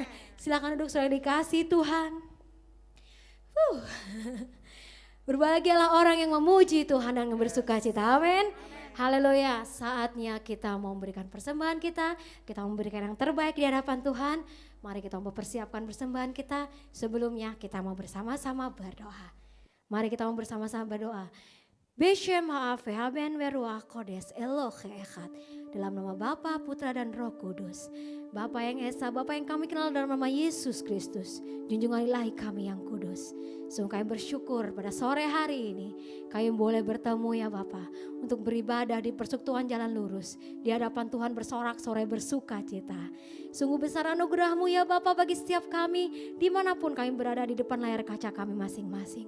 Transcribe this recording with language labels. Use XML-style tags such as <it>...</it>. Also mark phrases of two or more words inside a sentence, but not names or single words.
<id>Silakan duduk saudara dikasih Tuhan. Berbahagialah orang yang memuji Tuhan dan bersuka cita. Amin. Haleluya. Saatnya kita mau memberikan persembahan kita memberikan yang terbaik di hadapan Tuhan. Mari kita mempersiapkan persembahan kita. Sebelumnya kita mau bersama-sama berdoa. Mari kita mau bersama-sama berdoa.</id> <he>בשם האב הבן ורוח קודש אלוהי אחד.</he> <id>Dalam nama Bapa, Putra dan Roh Kudus. Bapa yang Esa, Bapa yang kami kenal dalam nama Yesus Kristus. Junjungan ilahi kami yang kudus. Sungguh kami bersyukur pada sore hari ini kami boleh bertemu ya Bapa untuk beribadah di persekutuan Jalan Lurus. Di hadapan Tuhan bersorak-sorai bersuka cita. Sungguh besar anugerah-Mu ya Bapa bagi setiap kami dimanapun kami berada di depan layar kaca kami masing-masing.</id>